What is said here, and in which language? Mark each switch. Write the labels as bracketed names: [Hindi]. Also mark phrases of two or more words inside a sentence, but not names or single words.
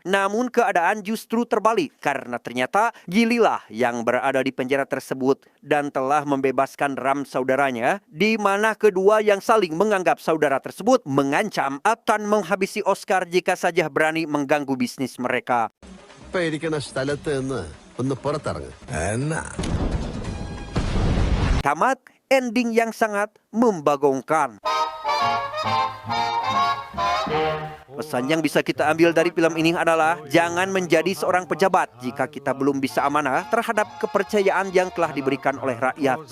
[Indonesian] Namun keadaan justru terbalik karena ternyata Gili lah yang berada di penjara tersebut dan telah membebaskan Ram saudaranya, di mana kedua yang saling menganggap saudara tersebut mengancam akan menghabisi Oscar jika saja berani mengganggu bisnis mereka. [Malayalam] ഇപ്പൊ ഇരിക്കുന്ന സ്ഥലത്ത് നിന്ന് ഒന്ന് പുറത്തിറങ്ങ്. [Indonesian] Tamat ending yang sangat membagongkan. Pesan yang bisa kita ambil dari film ini adalah jangan menjadi seorang pejabat jika kita belum bisa amanah terhadap kepercayaan yang telah diberikan oleh rakyat.